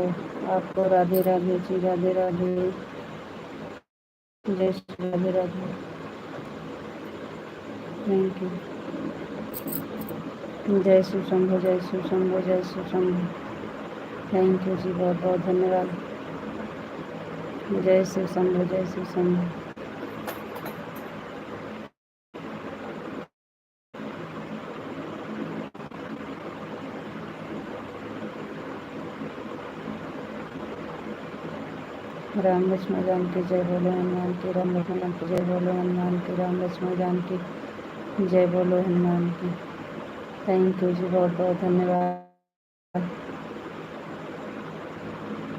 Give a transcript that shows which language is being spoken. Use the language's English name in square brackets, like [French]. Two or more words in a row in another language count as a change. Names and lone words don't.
[Hindi] आपको राधे राधे जी, राधे राधे। जय श्री राधे राधे। [English] thank you. [Hindi] जय शिव शंभो, जय शिव शंभो, जय शिव शंभो। [English] thank you [Hindi] जी, बहुत बहुत धन्यवाद। जय शिव शंभो, जय शिव शंभो। राम लक्ष्मण जानकी जय बोलो हनुमान की, राम लक्ष्मण जानकी जय बोलो हनुमान की, राम लक्ष्मण जानकी जय बोलो हनुमान की। [English] thank you [Hindi] जी, बहुत बहुत धन्यवाद।